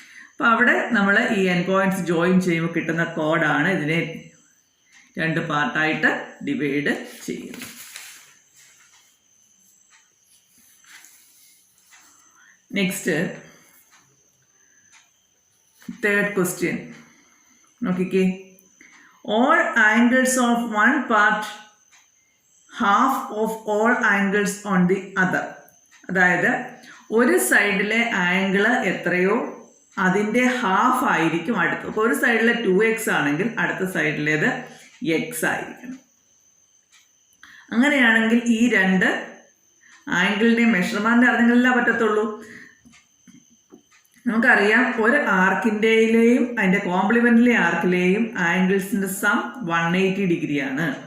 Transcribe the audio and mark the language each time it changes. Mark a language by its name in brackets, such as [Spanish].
[Malayalam] അപ്പോൾ അവിടെ നമ്മൾ ഈ എൻഡ് പോയിന്റ്സ് ജോയിൻ ചെയ്യുമ്പോൾ കിട്ടുന്ന കോഡാണ് ഇതിനെ 2 പാർട്ടായിട്ട് ഡിവൈഡ് ചെയ്യുന്നത്. നെക്സ്റ്റ് തേർഡ് ക്വസ്റ്റ്യൻ നോക്കിക്കേ. [English] all angles of one part half of all angles on the other. [Malayalam] അതായത് ഒരു സൈഡിലെ ആംഗിൾ എത്രയോ അതിൻ്റെ ഹാഫ് ആയിരിക്കും അടുത്ത്. അപ്പോൾ ഒരു സൈഡിലെ 2x ആണെങ്കിൽ അടുത്ത സൈഡിലേത് x ആയിരിക്കണം. അങ്ങനെയാണെങ്കിൽ ഈ 2 ആംഗിളിൻ്റെ മെഷർമെൻ്റ് അറിഞ്ഞെങ്കിലേ പറ്റത്തുള്ളൂ. നമുക്കറിയാം ഒരു ആർക്കിൻ്റെയിലെയും അതിൻ്റെ കോംപ്ലിമെൻ്ററി ആർക്കിലെയും ആംഗിൾസിൻ്റെ സം 180 ഡിഗ്രിയാണ്.